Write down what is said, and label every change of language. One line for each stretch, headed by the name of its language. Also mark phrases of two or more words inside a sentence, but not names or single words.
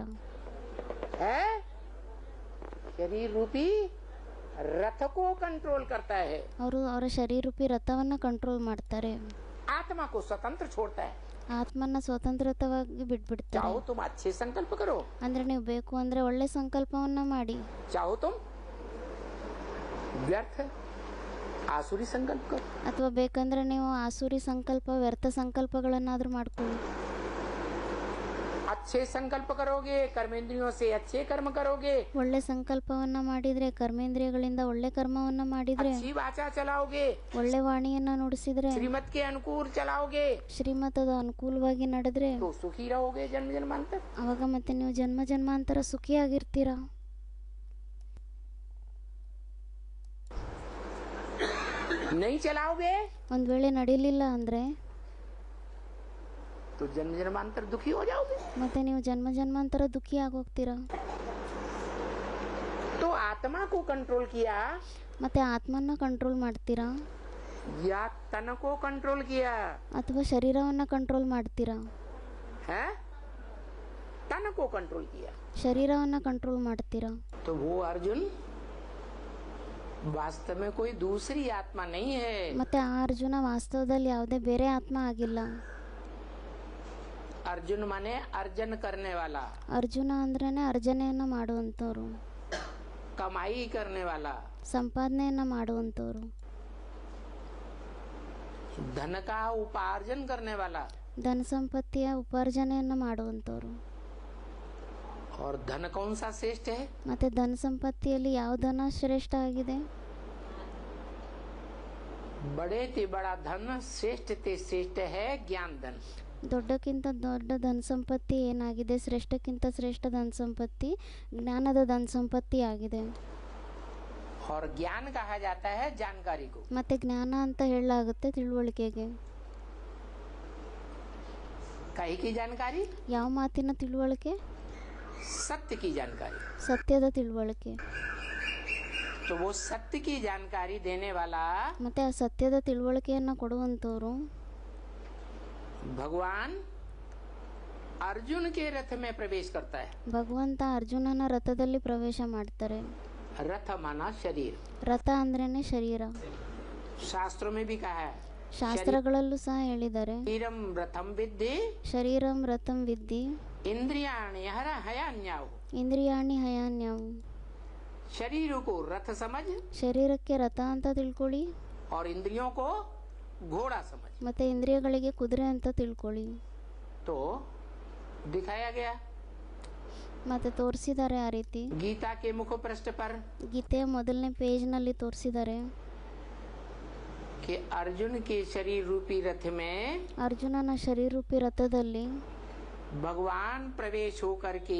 Hindi: है शरीर रूपी रथ को कंट्रोल करता है,
Kannada: ಅವರು ಅವರ ಶರೀರ ರೂಪಿ ರಥವನ್ನ ಕಂಟ್ರೋಲ್ ಮಾಡ್ತಾರೆ.
Hindi: आत्मा को स्वतंत्र छोड़ता है।
Kannada: ಆತ್ಮನ್ನ ಸ್ವತಂತ್ರವಾಗಿ ಬಿಟ್ಬಿಡ್ತಾರೆ.
Hindi: चाहो तुम अच्छे संकल्प करो,
Kannada: ಅಂದ್ರೆ ನೀವು ಬೇಕು ಅಂದ್ರೆ ಒಳ್ಳೆ ಸಂಕಲ್ಪವನ್ನ ಮಾಡಿ,
Hindi: चाहो तुम व्यर्थ आसुरी संकल्प करो।
Kannada: ಅಥವಾ ಬೇಕಂದ್ರೆ ನೀವು ಆಸುರಿ ಸಂಕಲ್ಪ, ವ್ಯರ್ಥ ಸಂಕಲ್ಪಗಳನ್ನಾದ್ರೂ ಮಾಡ್ಕೊಳ್ಳಿ.
Hindi: अच्छे संकल्प करोगे, कर्मेंद्रियों से अच्छे कर्म करोगे,
Kannada: ಒಳ್ಳೆ ಸಂಕಲ್ಪವನ್ನ ಮಾಡಿದ್ರೆ, ಕರ್ಮೇಂದ್ರಿಯಗಳಿಂದ ಒಳ್ಳೆ ಕರ್ಮವನ್ನ ಮಾಡಿದ್ರೆ,
Hindi: अच्छी वाचा चलाओगे,
Kannada: ಒಳ್ಳೆ ವಾಣಿಯನ್ನ ನುಡಿಸಿದ್ರೆ,
Hindi: श्रीमत के अनुकूल चलाओगे,
Kannada: ಶ್ರೀಮತದ ಅನುಕೂಲವಾಗಿ ನಡೆದ್ರೆ,
Hindi: तो सुखी रहोगे जन्म जन्मांतर।
Kannada: ಅವಾಗ ಮತ್ತೆ ನೀವು ಜನ್ಮ ಜನ್ಮಾಂತರ ಸುಖಿಯಾಗಿರ್ತೀರಾ.
Hindi: नहीं चलाओगे
Kannada: ಒಂದ್ ವೇಳೆ ನಡೀಲಿಲ್ಲ ಅಂದ್ರೆ
Hindi: तो जन्म जन्मांतर दुखी हो जाओगे।
Kannada: ಮತ್ತೆ ನೀವು ಜನ್ಮ ಜನ್ಮಾಂತರ ದುಃಖಿ ಆಗೋಗ್ತೀರಾ.
Hindi: तो आत्मा को कंट्रोल किया
Kannada: ಮತ್ತೆ ಆತ್ಮನ್ನ ಕಂಟ್ರೋಲ್ ಮಾಡ್ತೀರಾ,
Hindi: या तन को कंट्रोल किया
Kannada: ಅಥವಾ ಶರೀರವನ್ನ ಕಂಟ್ರೋಲ್ ಮಾಡ್ತೀರಾ?
Hindi: है? तन को कंट्रोल किया
Kannada: ಶರೀರವನ್ನ ಕಂಟ್ರೋಲ್ ಮಾಡ್ತೀರಾ.
Hindi: तो वो अर्जुन वास्तव में कोई दूसरी आत्मा नहीं है।
Kannada: ಮತ್ತೆ ಆ ಅರ್ಜುನ ವಾಸ್ತವದಲ್ಲಿ ಯಾವುದೇ ಬೇರೆ ಆತ್ಮ ಆಗಿಲ್ಲ.
Hindi: अर्जुन माने अर्जन करने वाला,
Kannada: ಅರ್ಜುನ ಅಂದ್ರೇನೆ ಅರ್ಜನೆಯನ್ನ ಮಾಡುವಂತವ್ರು,
Hindi: कमाई करने वाला,
Kannada: ಸಂಪಾದನೆಯನ್ನ ಮಾಡುವಂತವ್ರು,
Hindi: धन का उपार्जन करने वाला।
Kannada: ಧನ ಸಂಪತ್ತಿಯ ಉಪಾರ್ಜನೆಯನ್ನ ಮಾಡುವಂತವ್ರು.
Hindi: और धन कौन सा श्रेष्ठ है?
Kannada: ಮತ್ತೆ ಧನ ಸಂಪತ್ತಿಯಲ್ಲಿ ಯಾವ ಧನ ಶ್ರೇಷ್ಠ ಆಗಿದೆ?
Hindi: बड़े ते बड़ा धन श्रेष्ठ ते श्रेष्ठ है ज्ञान धन।
Kannada: ದೊಡ್ಡಕ್ಕಿಂತ ದೊಡ್ಡ ಧನ ಸಂಪತ್ತಿ ಏನಾಗಿದೆ? ಶ್ರೇಷ್ಠಕ್ಕಿಂತ ಶ್ರೇಷ್ಠ ಧನ ಸಂಪತ್ತಿ ಜ್ಞಾನದ ಧನ ಸಂಪತ್ತಿ ಆಗಿದೆ.
Hindi: और ज्ञान कहा जाता है जानकारी को।
Kannada: ಮತ್ತೆ ಜ್ಞಾನ ಅಂತ ಹೇಳಲಾಗುತ್ತೆ ತಿಳುವಳಿಕೆಗೆ.
Hindi: काहे की जानकारी?
Kannada: ಯಾವ ಮಾತಿನ ತಿಳುವಳಿಕೆ?
Hindi: सत्य की जानकारी।
Kannada: ಸತ್ಯದ ತಿಳುವಳಿಕೆ.
Hindi: तो वो सत्य की जानकारी देने वाला
Kannada: ಮತ್ತೆ ಆ ಸತ್ಯದ ತಿಳುವಳಿಕೆಯನ್ನು ಕೊಡುವಂಥವ್ರು
Hindi: भगवान अर्जुन के रथ में प्रवेश करता है।
Kannada: ಭಗವಂತ ಅರ್ಜುನನ ರಥದಲ್ಲಿ ಪ್ರವೇಶ ಮಾಡ್ತಾರೆ.
Hindi: रथ माना शरीर।
Kannada: ರಥ ಅಂದ್ರೇನೆ ಶರೀರ.
Hindi: शास्त्रों में भी कहा है
Kannada: ಶಾಸ್ತ್ರಗಳಲ್ಲೂ ಸಹ ಹೇಳಿದ್ದಾರೆ,
Sanskrit: शरीरम रथम विद्धि ಶರೀರಂ ರಥಂ ವಿದ್ಧಿ इंद्रियाणि हयान्याव। ಇಂದ್ರಿಯಾಣಿ ಹಯಾನ್ಯವು.
Hindi: शरीर को रथ समझ
Kannada: ಶರೀರಕ್ಕೆ ರಥ ಅಂತ ತಿಳ್ಕೊಳ್ಳಿ,
Hindi: और इंद्रियों को घोड़ा समझ।
Kannada: ಮತ್ತೆ ಇಂದ್ರಿಯಗಳಿಗೆ ಕುದುರೆ ಅಂತ ತಿಳ್ಕೊಳ್ಳಿ.
Hindi: तो दिखाया गया
Kannada: ಮತ್ತೆ ತೋರಿಸಿದ್ದಾರೆ ಆ ರೀತಿ.
Hindi: गीता के मुख पृष्ठ पर
Kannada: ಗೀತೆಯ ಮೊದಲನೇ ಪೇಜ್ನಲ್ಲಿ ತೋರಿಸಿದ್ದಾರೆ
Hindi: कि अर्जुन के शरीर रूपी रथ में
Kannada: ಅರ್ಜುನನ ಶರೀರೂಪಿ ರಥದಲ್ಲಿ
Hindi: भगवान प्रवेश होकर के